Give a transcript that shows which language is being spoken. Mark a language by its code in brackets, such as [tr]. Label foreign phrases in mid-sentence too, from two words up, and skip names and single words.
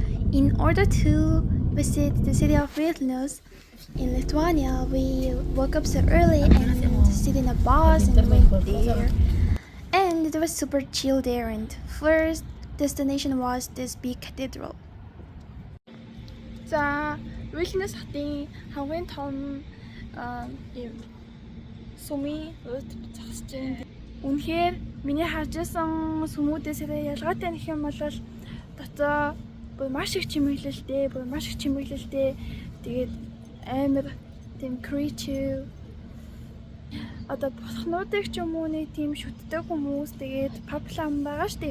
[en] In order to visit the city of Vilnius in Lithuania, we woke up so early and sit in a bus and went there. And it was super chill there. And first destination was this big cathedral. [mn] За Vilnius хотын хамгийн том ийм сүмийн ууд зогсож байна. Үнэхээр миний харж байсан сүмүүдээсээ ялгаатай нөх юм бол дотоо бүр маш их чимэглэлтэй, тэгээд амар тийм creative одоо бурхнуудыг ч юм уу нэг тийм шүтдэг хүмүүс тэгээд паплам байгаа штеп.